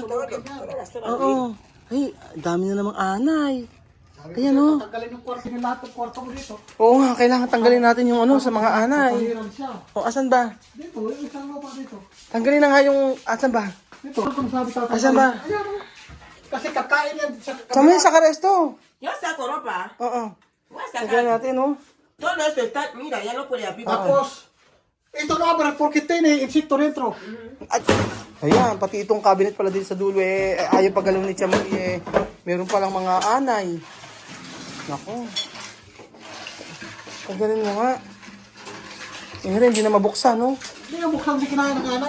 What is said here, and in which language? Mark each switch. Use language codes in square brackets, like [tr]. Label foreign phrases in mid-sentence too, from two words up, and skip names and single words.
[tl] Oo. Ay, dami na namang anay. Ayan, Tanggalin yung kwarto ng lahat ng kwarto mo dito. Oo nga, kailangan tanggalin natin yung sa mga anay. Pahiran siya. Asan ba? Dito, yung isang lupa dito. Tanggalin na nga yung, asan ba? Dito, kung sabi tatanggalin. Asan ba? Ayan, Kasi kakain yan. Sama yun sa karesto. [es] Yo saco ropa. [tl] Oo. [es] Voy a [tl] Tanggalin [es] sacar. [tl] natin, [es] Todo esto está, mira, ya lo puede abrir. [tl] Tapos, ito na [es] abre porque tiene insecto dentro. [tl] At, ayan, pati itong cabinet pala din sa dulo ayaw pagalaw ni Chamay meron palang mga anay. Nako. Tanggalin mo nga. Hindi na mabuksan, Hindi na buksan, hindi kinain ng anay.